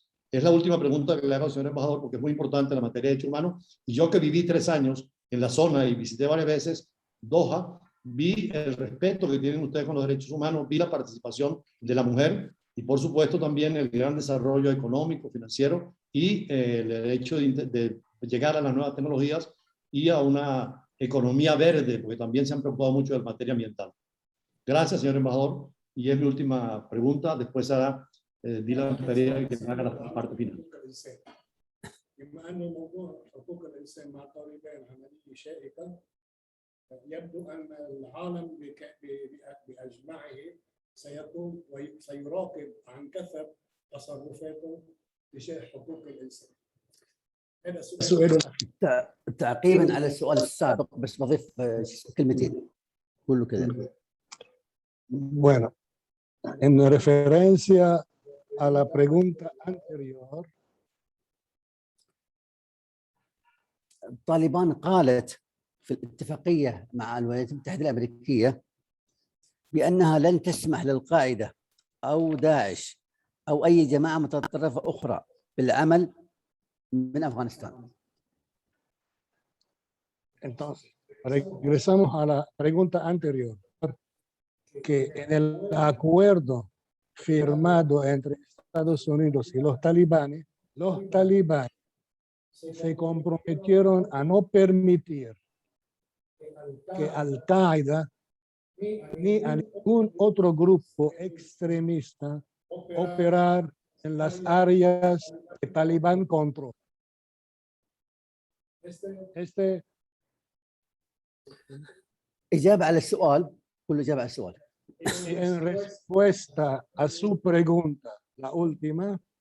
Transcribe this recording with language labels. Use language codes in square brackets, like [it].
[es] Es la última pregunta que le hago al señor embajador, porque es muy importante la materia de derechos humanos, y yo que viví 3 años en la zona y visité varias veces Doha, vi el respeto que tienen ustedes con los derechos humanos, vi la participación de la mujer y, por supuesto, también el gran desarrollo económico, financiero y el hecho de llegar a las nuevas tecnologías y a una economía verde, porque también se han preocupado mucho de la materia ambiental. Gracias, señor embajador. Y es mi última pregunta. Después hará Dylan Pereira que me haga la parte final. [ar] بما أن موضوع حقوق الإنسان مع طالبان عملية شائكة، يبدو أن العالم بأجمعه سيكون وسيراقب عن كثب تصرفاته تجاه حقوق الإنسان. هذا سؤال. تعقيبا على السؤال السابق بس بضيف كلمتين كله كذا. [es] Bueno, en referencia a la pregunta anterior, [ar] طالبان قالت في الاتفاقية مع الولايات المتحدة الأمريكية بأنها لن تسمح للقاعدة أو داعش أو أي جماعة متطرفة أخرى بالعمل من أفغانستان. [es] entonces, regresamos a la pregunta anterior, que en el acuerdo firmado entre Estados Unidos y los talibanes se comprometieron a no permitir que Al-Qaeda ni a ningún otro grupo extremista operar en las áreas que Talibán controla. [ar] إجابة على السؤال كله إجابة على السؤال. [es] En respuesta a su pregunta, la última,